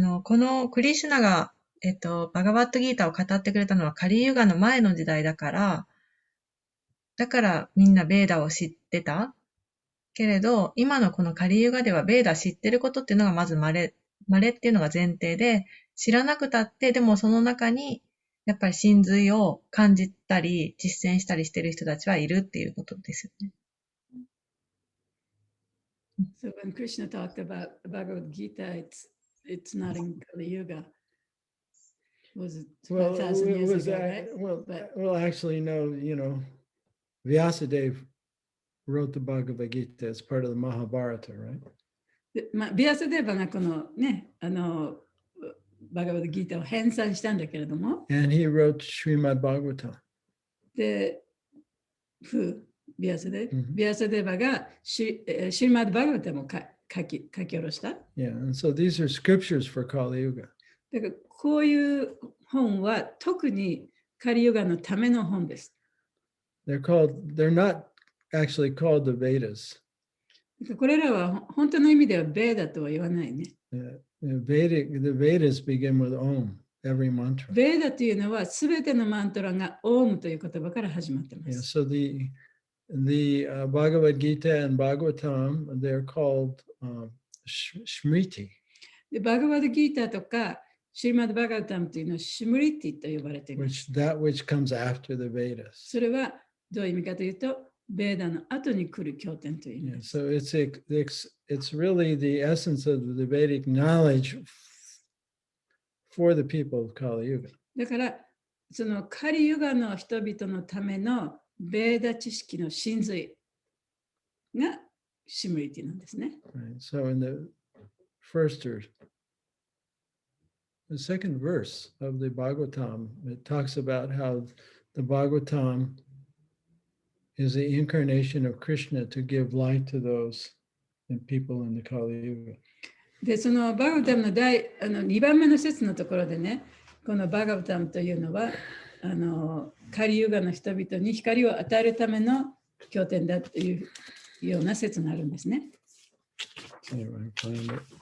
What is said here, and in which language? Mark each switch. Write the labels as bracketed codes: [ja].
[ja] このクリシュナが、バガバットギータを語ってくれたのはカリユガの前の時代だからみんなベーダを知ってたけれど、今のこのカリユガではベーダ知ってることっていうのがまず稀っていうのが前提で、知らなくたって、でもその中にやっぱり真髄を感じたり、実践したりしてる人たちはいるっていうことですよね。 [en] So when Krishna talked about Bhagavad Gita, it's not in Kali Yuga. Was it 5,000 years ago, right? Well, actually, no, Vyasadeva wrote the Bhagavad Gita as part of the Mahabharata, right? [ja] ビアサデーバがこのね、バガバッドギータを編纂したんだけれども、 [en] And he wrote Srimad Bhagavatam. [ja] で、ビアサデーバがシリマッド・バガバタムを書き下ろした。 [en] Yeah, and so these are scriptures for Kali Yuga. [ja] だからこういう本は特にカリユガのための本です。 [en] They're not actually called the Vedas. [ja] これらは本当の意味ではベーダとは言わないね。 [en] The Vedas begin with Om, every mantra. [ja] ベーダというのはすべてのマントラがオウムという言葉から始まっていま [en] Yeah, [ja] す。 [en] so the Bhagavad Gita and Bhagavatam, they're called Smriti. [ja] でバガバッドギータとかシリマッド・バガバタムというのはシムリティと呼ばれています。 [en] That which comes after the Vedas. [ja] それはどういう意味かというと、ベーダの後に来る経典という意味 [en] Yeah, [ja] です。 [en] so it's really the essence of the Vedic knowledge for the people of Kali Yuga. [ja] だから、そのカリユガの人々のためのベーダ知識の真髄がシムリティなんですね。 [en] Right. So in the first or the second verse of the Bhagavatam, it talks about how the Bhagavatam is the incarnation of Krishna to give light to those and people in the Kali Yuga. [ja] で、そのバガバタムの2番目の説のところでね、このバガバタムというのは、カリユガの人々に光を与えるための経典だというような説があるんですね。 [en] Anyway, find it.